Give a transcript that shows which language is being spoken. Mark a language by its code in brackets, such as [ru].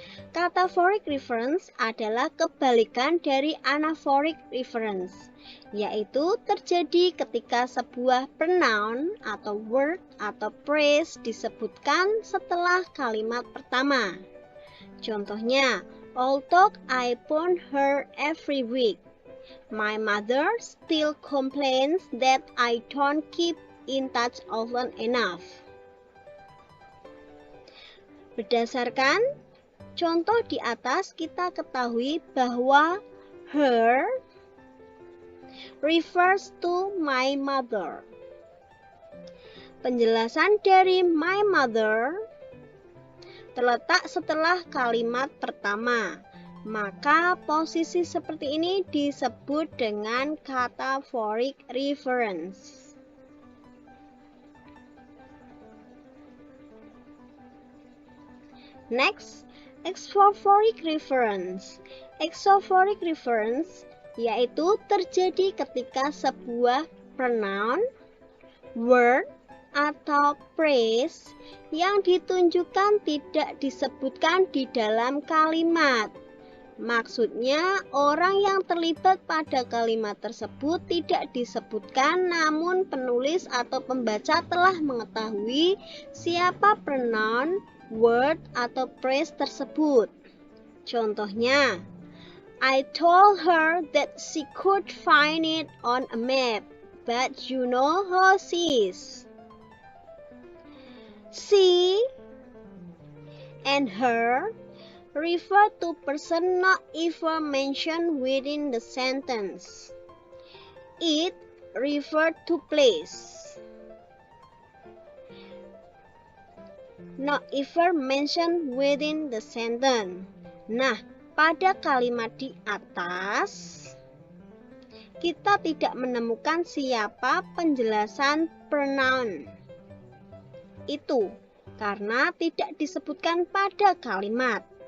[id] Cataphoric reference adalah kebalikan dari anaphoric reference, yaitu terjadi ketika sebuah pronoun atau word atau phrase disebutkan setelah kalimat pertama. [en] Contohnya, although I phone her every week, my mother still complains that I don't keep in touch often enough. [id] Berdasarkan contoh di atas, kita ketahui bahwa [en] her refers to my mother. [id] Penjelasan dari [en] my mother [id] terletak setelah kalimat pertama, maka posisi seperti ini disebut dengan cataphoric reference. [en] Next, exophoric reference. [id] Exophoric reference yaitu terjadi ketika sebuah pronoun, word, atau phrase yang ditunjukkan tidak disebutkan di dalam kalimat. Maksudnya, orang yang terlibat pada kalimat tersebut tidak disebutkan, namun penulis atau pembaca telah mengetahui siapa pronoun, word, atau phrase tersebut. [en] Contohnya, I told her that she could find it on a map, but you know how she is. She and her refer to person not even mentioned within the sentence. It refer to place, not even mentioned within the sentence. [id] Nah, pada kalimat di atas, kita tidak menemukan siapa penjelasan pronoun itu karena tidak disebutkan pada kalimat.